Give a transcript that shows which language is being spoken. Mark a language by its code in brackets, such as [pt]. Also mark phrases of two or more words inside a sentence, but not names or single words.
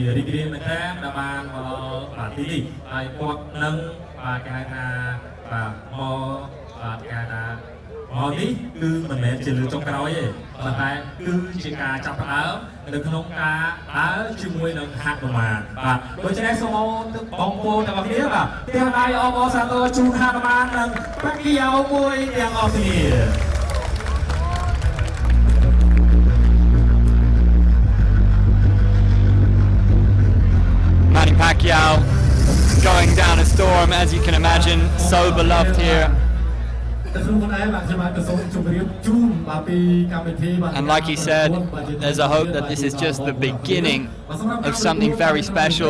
[km] រីករាយមែនទែនដែលបានមកដល់បាទទីនេះហើយគាត់នឹងបាទគេហៅថាបាទមកបាទគេហៅថាមកនេះគឺមិនមែនជាលើចុងក្រោយទេប៉ុន្តែគឺជាការចាប់ផ្ដើមនៅក្នុងការដើរជាមួយនឹងហាត់ប្រមាណបាទដូច្នេះសូមបងប្អូនទាំងអស់គ្នាបាទទាំងដៃអបអរសាទរជូនហាត់ប្រមាណនិងប៉ាគីយ៉ូមួយទាំងអស់គ្នា [en] Manny Pacquiao going down a storm, as you can imagine, so beloved here And like he said, there's a hope that this is just the beginning of something very special.